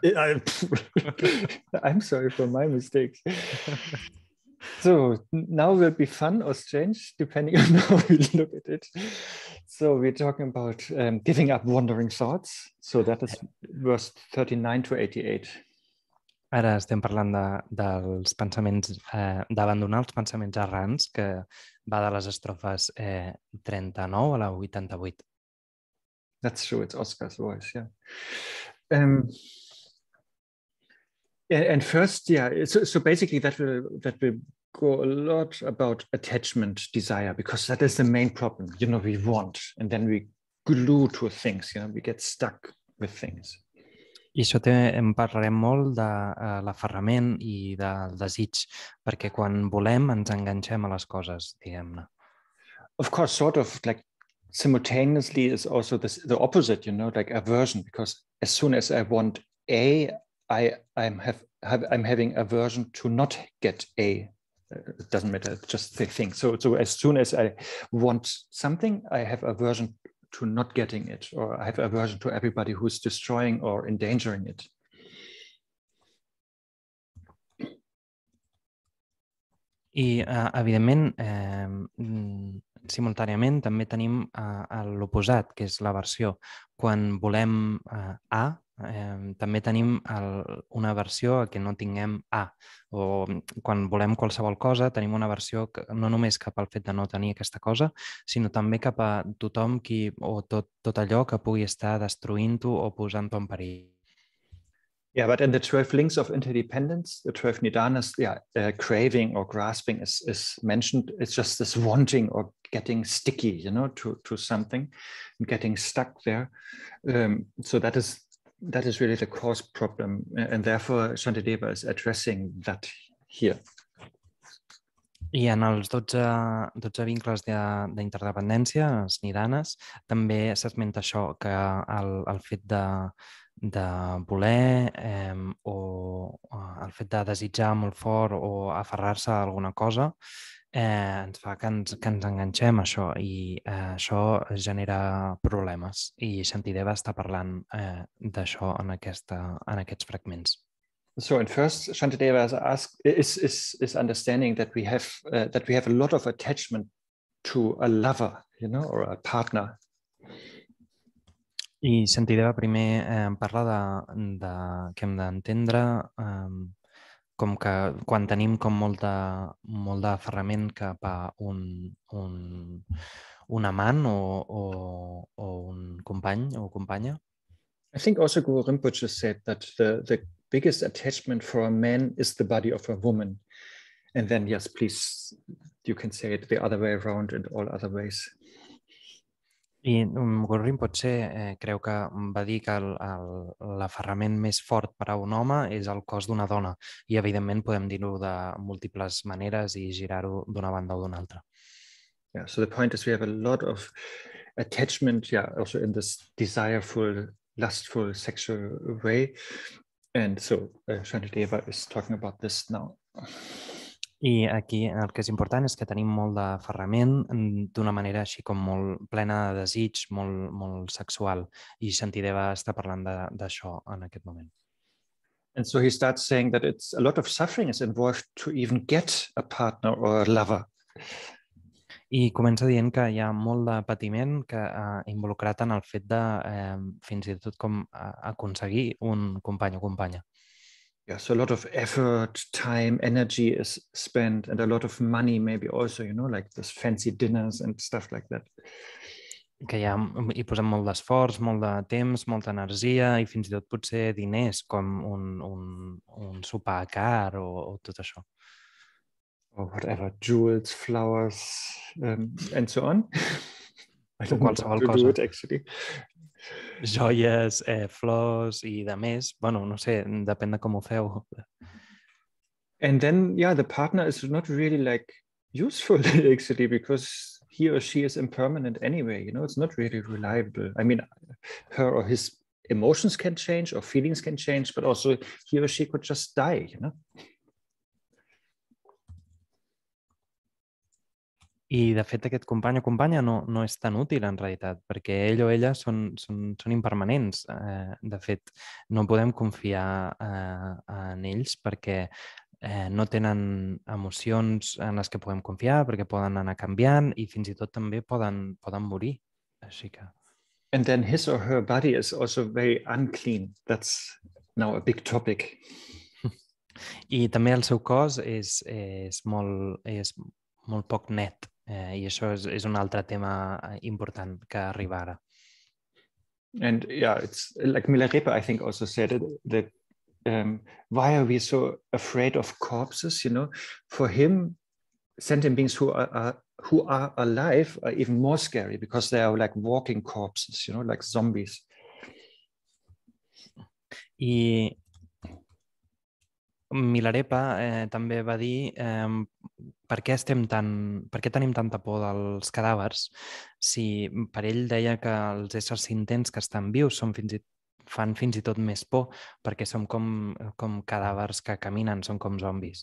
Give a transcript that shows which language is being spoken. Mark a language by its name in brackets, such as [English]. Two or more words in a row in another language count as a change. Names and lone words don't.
[English] I'm sorry for my mistakes. So now will be fun or strange, depending on how we look at it. So we're talking about giving up wandering thoughts. So that is verse 39 to 88. [Catalan] Ara estem parlant dels pensaments, d'abandonar els pensaments errants, que va de les estrofes 39 a la 88. [English] That's true, it's Oscar's voice, yeah. And first, yeah, so basically that will go a lot about attachment, desire, because that is the main problem. You know, we want, and then we glue to things, you know, we get stuck with things. [Catalan] I això en parlarem molt de l'aferrament i del desig, perquè quan volem ens enganxem a les coses, diguem-ne. [English] Of course, sort of like simultaneously is also the opposite, you know, like aversion, because as soon as I want A, I'm having aversion to not get A. It doesn't matter, just the thing. So as soon as I want something, I have aversion to not getting it, or I have aversion to everybody who's destroying or endangering it. [Catalan] I, evidentment, simultàniament també tenim l'oposat, que és l'aversió. Quan volem A, també tenim una aversió a que no tinguem A. O quan volem qualsevol cosa, tenim una aversió no només cap al fet de no tenir aquesta cosa, sinó també cap a tothom o tot allò que pugui estar destruint-ho o posant-ho en perill. [English] Yeah, but in the 12 links of interdependence, the 12 nidanas, craving or grasping is mentioned. It's just this wanting or getting sticky, you know, to something and getting stuck there. So that is really the cause problem. And therefore, Shantideva is addressing that here. [Catalan] I en els 12 vincles d'interdependència, els nidanes, també s'esmenta això, que el fet de voler o el fet de desitjar molt fort o aferrar-se a alguna cosa ens fa que ens enganxem a això i això genera problemes. I Shantideva està parlant d'això en aquests fragments. [English] So in first, Shantideva is understanding that we have a lot of attachment to a lover, you know, or a partner. [Catalan] I Shantideva primer parla que hem d'entendre com que quan tenim com molt d'aferrament cap a un amant o un company o companya. [English] I think also Guru Rinpoche said that the biggest attachment for a man is the body of a woman. And then, yes, please, you can say it the other way around in all other ways. [Catalan] I Guru Rinpoche creu que va dir que l'aferrament més fort per a un home és el cos d'una dona i evidentment podem dir-ho de múltiples maneres i girar-ho d'una banda o d'una altra. [English] Yeah, so the point is we have a lot of attachment, also in this desireful, lustful, sexual way. And so Shantideva is talking about this now. [Catalan] I aquí el que és important és que tenim molt d'aferrament d'una manera així com molt plena de desig, molt sexual. I Shantideva està parlant d'això en aquest moment. [English] And so he starts saying that a lot of suffering is involved to even get a partner or a lover. [Catalan] I comença dient que hi ha molt de patiment involucrat en el fet de fins i tot com aconseguir un company o companya. [English] Yeah, so a lot of effort, time, energy is spent, and a lot of money maybe also, you know, like this fancy dinners and stuff like that. Que hi posem molt d'esforç, molt de temps, molta energia i fins i tot potser diners com un sopar car o tot això. Or whatever, jewels, flowers, and so on. I don't know how to do it actually. [Catalan] Joies, flors i de més. Bueno, no sé, depèn de com ho feu. [English] And then, the partner is not really like useful actually because he or she is impermanent anyway, you know, it's not really reliable. I mean, her or his emotions can change or feelings can change, but also he or she could just die, you know. [Catalan] I, de fet, aquest company o companya no és tan útil, en realitat, perquè ell o ella són impermanents. De fet, no podem confiar en ells perquè no tenen emocions en les que puguem confiar, perquè poden anar canviant i fins i tot també poden morir. Així que... [English] And then his or her body is also very unclean. That's now a big topic. [Catalan] I també el seu cos és molt poc net. I això és un altre tema important que arriba ara. [English] And yeah, it's like Milarepa, I think, also said it, that why are we so afraid of corpses? You know, for him, sentient beings who are alive are even more scary because they are like walking corpses, you know, like zombies. [Catalan] I Milarepa també va dir per què tenim tanta por dels cadàvers si per ell deia que els éssers sintents que estan vius fan fins i tot més por perquè som com cadàvers que caminen, són com zombis.